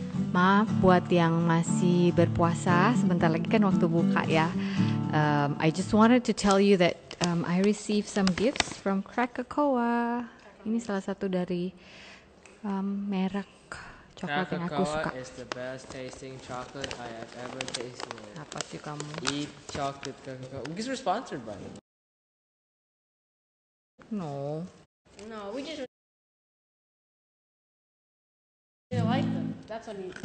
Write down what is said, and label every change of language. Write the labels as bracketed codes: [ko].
[id] Maaf buat yang masih berpuasa, sebentar lagi kan waktu buka ya. [en] I just wanted to tell you that I received some gifts from Krakatoa. [id] Ini salah satu dari merek coklat yang aku suka. [en] Krakatoa is the best tasting chocolate I have ever tasted. [id] Apa sih kamu? [en] Eat chocolate Krakatoa. Because we're sponsored by them. No, we just really like them. That's what he.